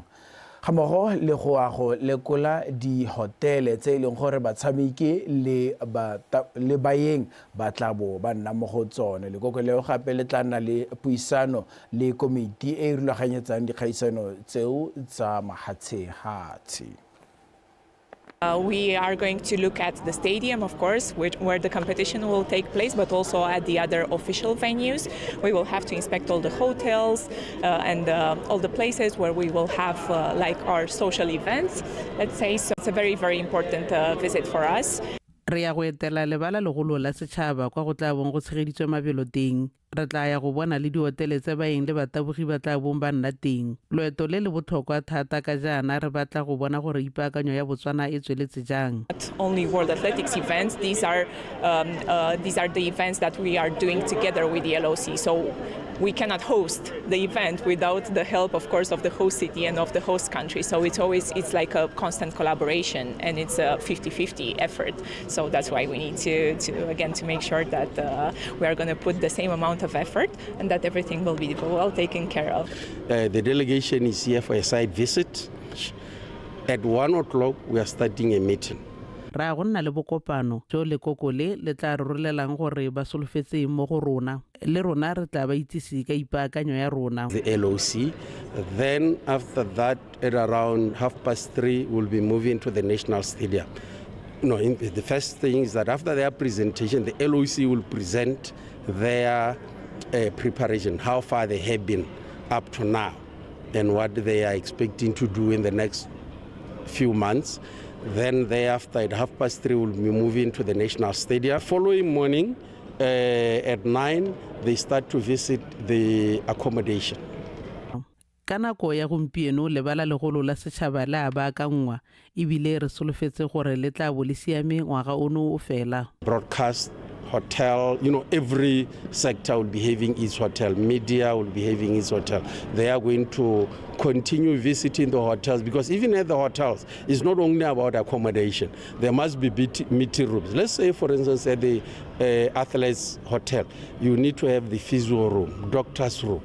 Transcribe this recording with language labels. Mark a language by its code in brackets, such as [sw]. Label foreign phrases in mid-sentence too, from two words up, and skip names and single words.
[tn] Gamogo le go lekola di hotele tse e leng gore batshameki le baeng ba tla bo ba nna mo go tsone. Lekoko leo gape le tla nna le puisano le komiti e rulaganyetsang dikgaisano tseo tsa mahatshe-hatshe. [en] We are going to look at the stadium, of course, where the competition will take place, but also at the other official venues. We will have to inspect all the hotels and all the places where we will have like our social events, let's say. So it's a very, very important visit for us. [tn] Re ya go etela lebala legolo la setšhaba kwa go tla bong go tshegeditswe mabelo teng. Re tla ya go bona le dihotele tse baeng le batabogi ba tla bong ba nna teng. Loeto le le botlhokwa thata ka jaana re batla go bona gore ipaakanyo ya Botswana e tsweletse jang. [en] Not only World Athletics events, these are the events that we are doing together with the LOC. So we cannot host the event without the help, of course, of the host city and of the host country. So it's like a constant collaboration, and it's a 50-50 effort. So that's why we need to make sure that we are going to put the same amount of effort and that everything will be well taken care of. The delegation is here for a site visit. At 1 o'clock, we are starting a meeting. [tn] Ra go nna le bokopano jo lekoko le tla rorelang gore ba solofetse mo go rona le rona re tla ba itsisi ka ipaakanyo ya rona. [en] The LOC, then after that at around 3:30 we'll be moving to the national stadium. The first thing is that after their presentation, the LOC will present their preparation, how far they have been up to now and what they are expecting to do in the next few months. Then thereafter at 3:30 we'll be moving to the national stadium. Following morning at 9 they start to visit the accommodation. [tn] Ka nako ya gompieno lebala legolo la setšhaba le a baakangwa ebile re solofetse gore le tla bo le siame ngwaga ono o fela. [en] Broadcast, hotel, every sector will be having its hotel. Media will be having its hotel. They are going to continue visiting the hotels, because even at the hotels, it's not only about accommodation. There must be meeting rooms. Let's say, for instance, at the Athletes Hotel, you need to have the physio room, doctor's room.